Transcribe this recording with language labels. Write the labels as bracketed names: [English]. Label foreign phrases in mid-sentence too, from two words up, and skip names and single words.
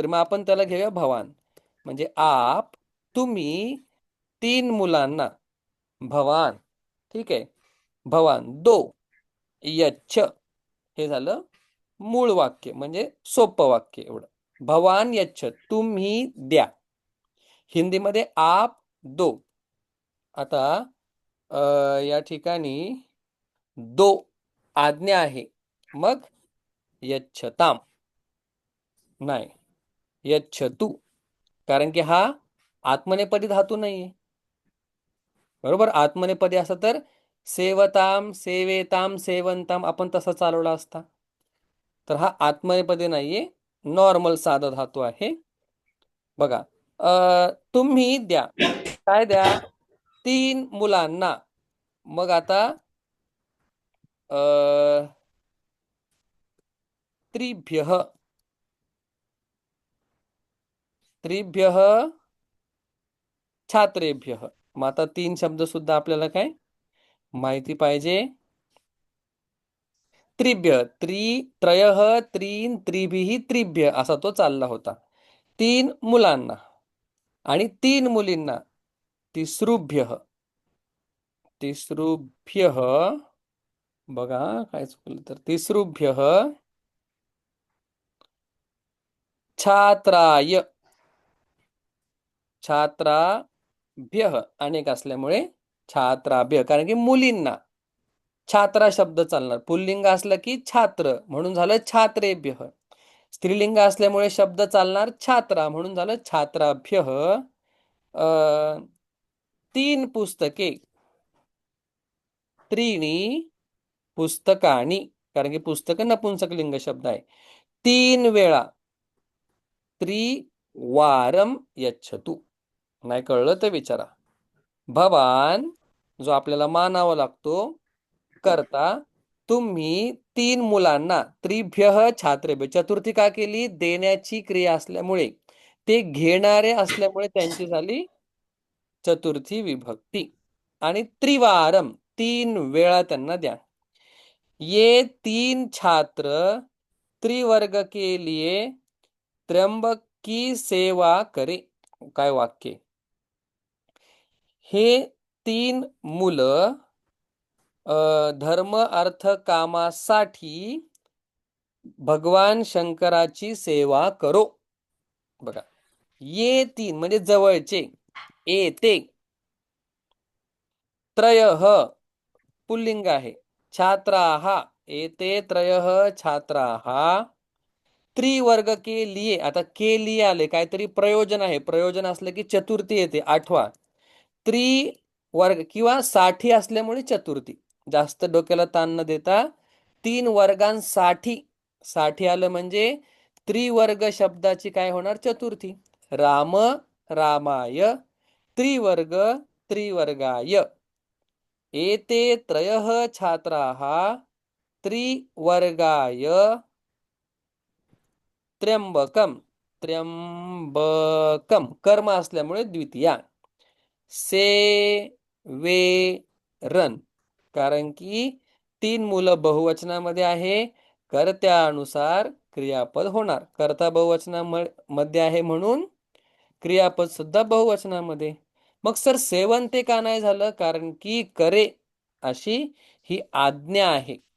[Marathi] मग आपण त्याला घेऊया भवान. म्हणजे आप, तुम्ही 3 मुलांना, भवान. ठीक आहे, भवान दो. यच्छ, हे झालं मूळ वाक्य, म्हणजे सोपं वाक्य एवढं. [Sanskrit] भवान यच्छ, [Marathi] तुम्ही द्या. हिंदीमध्ये [Hindi] आप दो. [Marathi] आता या ठिकाणी दो आज्ञा आहे, मग यच्छताम नाही, यच्छतु, कारण की हा आत्मनेपदी धातू नाहीये. बरोबर, आत्मनेपदी असं तर [Sanskrit] सेवताम, सेवेताम, सेवंताम [Marathi] आपण तसा चालवला असता. तर हा आत्मनेपदी नाहीये, नॉर्मल साधा धातू आहे. बघा, तुम्ही द्या, काय द्या? 3 मुलांना. मग आता [Sanskrit] त्रिभ्यः, त्रिभ्यः छात्रेभ्यः. [Marathi] मग आता 3 शब्द सुद्धा आपल्याला काय माहिती पाहिजे. [Sanskrit] त्रिभ्य, त्रयः, त्रीन, त्रिभिः, त्रिभ्य [Marathi] असा तो चालला होता. 3 मुलांना आणि 3 मुलींना [Sanskrit] तिसृभ्यः, तिसृभ्यः. [Marathi] बघा काय चुकलं तर, [Sanskrit] तिसृभ्यः छात्राय, छात्राभ्यः [Marathi] अनेक असल्यामुळे छात्राभ्य, कारण की मुलींना छात्रा शब्द चालणार. पुल्लिंग असलं की छात्र, म्हणून झालं छात्रेभ्यः. स्त्रीलिंग असल्यामुळे शब्द चालणार छात्रा, म्हणून झालं छात्राभ्यः. 3 पुस्तके, [Sanskrit] त्रीणि पुस्तकानि. [Marathi] कारण की पुस्तक नपुंसक लिंग शब्द आहे. 3 वेळा [Sanskrit] त्रिवारम यच्छतु. [Marathi] नाही कळलं तर विचारा. भवान जो आपल्याला मानावा लागतो, करता तुम्ही 3 मुलांना, [Sanskrit] त्रिभ्यः छात्रेभ्य, [Marathi] चतुर्थी का केली? देण्याची क्रिया असल्यामुळे, ते घेणारे असल्यामुळे त्यांची झाली चतुर्थी विभक्ती. आणि त्रिवारम, 3 वेळा त्यांना द्या. [Hindi] ये 3 छात्र त्रिवर्ग के लिए त्र्यंबक की सेवा करे. [Marathi] काय वाक्य? हे 3 मुलं धर्म अर्थ कामासाठी भगवान शंकराची सेवा करो. बघा, ये 3 म्हणजे जवळचे, ते त्रयः पुल्लिंग आहे, [Sanskrit] छात्राः एते त्रयः छात्राः [Hindi] त्रिवर्ग के लिए, [Marathi] आता [Hindi] के लिए [Marathi] आले, काहीतरी प्रयोजन आहे, प्रयोजन असलं की चतुर्थी येते, आठवा. त्रिवर्ग किंवा साठी असल्यामुळे चतुर्थी. जास्त डोक्याला ताण न देता 3 वर्गांसाठी, साठी आलं म्हणजे त्रिवर्ग शब्दाची काय होणार? चतुर्थी. [Sanskrit] राम रामाय, त्रिवर्ग त्रिवर्गाय, एते त्रयः छात्राः त्रिवर्गाय त्र्यंबकम, त्र्यंबकम [Marathi] कर्म असल्यामुळे द्वितीया. सेवेरन, कारण की 3 मुलं बहुवचनामध्ये आहे, कर्त्यानुसार क्रियापद होणार. कर्ता बहुवचनामध्ये आहे म्हणून क्रियापद सुद्धा बहुवचनामध्ये. मग सर सेवन ते का नाही झालं? कारण की करे अशी ही आज्ञा आहे.